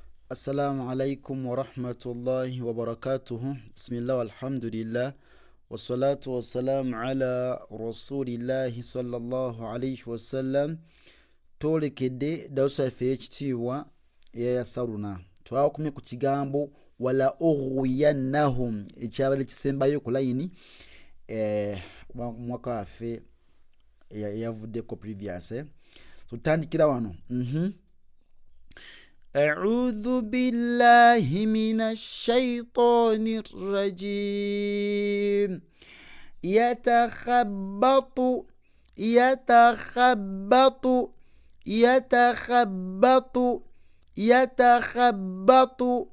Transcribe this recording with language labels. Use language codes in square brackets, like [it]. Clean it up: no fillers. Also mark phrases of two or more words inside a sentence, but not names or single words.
[ar] السلام عليكم ورحمة الله وبركاته. بسم الله والحمد لله. والصلاة والسلام على رسول الله صلى الله عليه وسلم. [lg] Tolekedde dawusa yaffe ekitiibwa eyayasaruna. Twakumye ku kigambo [ar] ولأغوينهم [lg] ekyabadde kisembayo ku layini mwaka waffe yavuddeko previous. Tutandikira wano. [ar] أعوذ بالله من الشيطان الرجيم يتخبط